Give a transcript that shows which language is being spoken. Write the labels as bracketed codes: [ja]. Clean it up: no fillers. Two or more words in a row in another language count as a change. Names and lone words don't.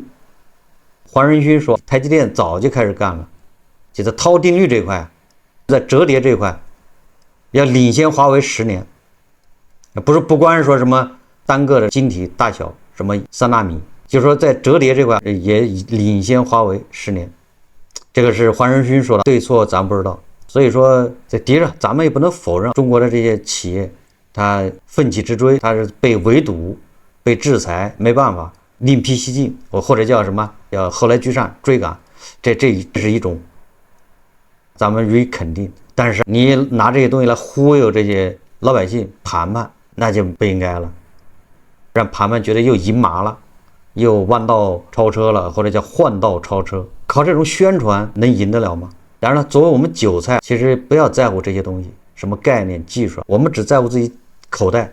[zh] 黃仁勳說，台積電早就開始幹了，就在濤定律這塊，在折疊這塊，要領先華為10年。不光是說什麼單個的晶體大小，什麼3納米，就是說在折疊這塊也領先華為10年。這個是黃仁勳說的，對錯咱不知道。所以說，在第一，咱們也不能否認中國的這些企業，它奮起直追，它是被圍堵、被制裁，沒辦法。另闢蹊徑，或者叫什麼，要後來居上追趕，這是一種咱們予以肯定。但是你拿這些東西來忽悠這些老百姓談判，那就不應該了。讓盤面覺得又贏麻了，又彎道超車了，或者叫換道超車。靠這種宣傳能贏得了嗎？當然了，作為我們韭菜，其實不要在乎這些東西，什麼概念、技術，我們只在乎自己口袋。